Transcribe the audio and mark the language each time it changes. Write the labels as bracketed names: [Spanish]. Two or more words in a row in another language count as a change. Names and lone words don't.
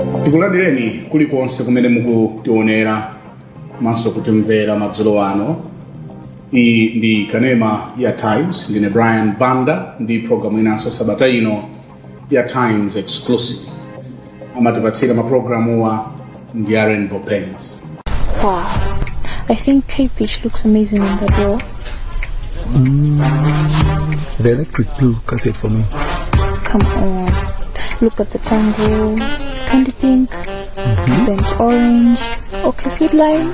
[Nyanja] Tikulandireni kulikonse kumene mukutionera maso kutimvera madzulo ano. Iyi ndi Kanema ya Times, ndine Brian Banda, ndi programu inanso sabata ino ya Times Exclusive. Amatipatsira maprogramu wa ndi Rainbow Pens. [English] Wow, I think K-Peach looks amazing on the door. The electric blue can say it for me. Come on, look at the tango, candy pink, burnt orange, okay, sweet lime.